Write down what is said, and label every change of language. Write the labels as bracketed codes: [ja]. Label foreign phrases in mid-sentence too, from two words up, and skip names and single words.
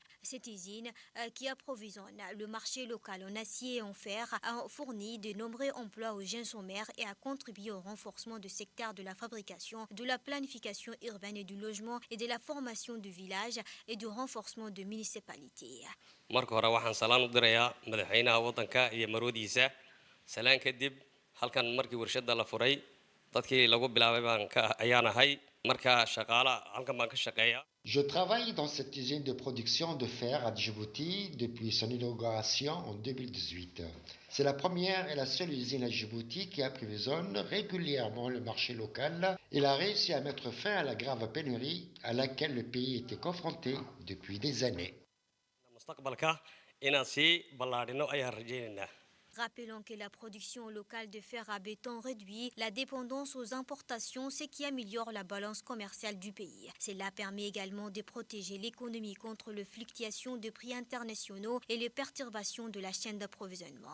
[fr] Cette usine, qui approvisionne le marché local en acier et en fer, a fourni de nombreux emplois aux jeunes sommaires et a contribué au renforcement du secteur de la fabrication, de la planification urbaine et du logement et de la formation du village et du renforcement de municipalités. [so] marka hore waxaan salaan u dirayaa madaxweynaha wadanka iyo marwadiisa salaan kadib halkan markii warshada la furay dadkii lagu bilaabay baan ka ayaanahay marka shaqaala halkan baan ka shaqeeyaa. [fr] Je travaille dans cette usine de production de fer à Djibouti depuis son inauguration en 2018. C'est la première et la seule usine à Djibouti qui approvisionne régulièrement le marché local. Il a réussi à mettre fin à la grave pénurie à laquelle le pays était confronté depuis des années. [so] mustaqbalka inaan sii ballaadhino ayaan rajaynaynaa. [fr] Rappelons que la production locale de fer à béton réduit la dépendance aux importations, ce qui améliore la balance commerciale du pays. Cela permet également de protéger l'économie contre les fluctuations de prix internationaux et les perturbations de la chaîne d'approvisionnement.